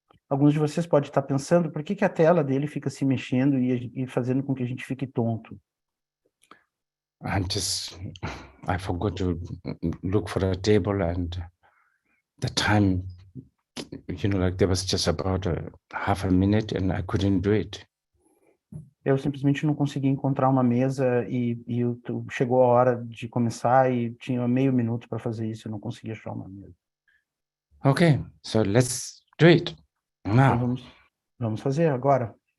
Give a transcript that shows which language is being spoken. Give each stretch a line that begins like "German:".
Portuguese: Alguns de vocês podem estar pensando, por que a tela dele fica se mexendo e fazendo com que a gente fique tonto?
English: I forgot to look for a table, and the time, like there was just about half a minute and I couldn't do it.
Portuguese: Eu simplesmente não consegui encontrar uma mesa e chegou a hora de começar e tinha meio minuto para fazer isso, eu não consegui achar uma mesa.
English: Okay, so let's do it now.
Portuguese: Então vamos fazer agora.